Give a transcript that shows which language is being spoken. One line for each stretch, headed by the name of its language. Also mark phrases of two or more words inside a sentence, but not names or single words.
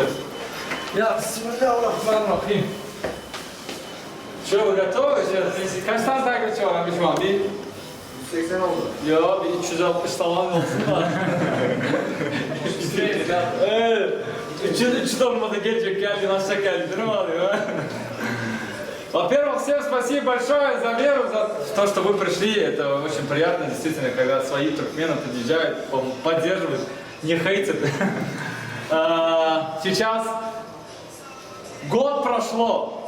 Turkish: Ya bismillahirrahmanirrahim. Şöyle готовы? Kaç tane takipçi var abi şu an? 80 oldu. Yo, bir 360 falan olsun da. Evet. 300 olmadı gelecek geldi, aşağı geldi, değil mi alıyor?
Russian: Во-первых, всем спасибо большое за веру, за то, что вы пришли. Это очень приятно, действительно, когда свои туркмены подъезжают, поддерживают, не хейтят. Сейчас год прошло.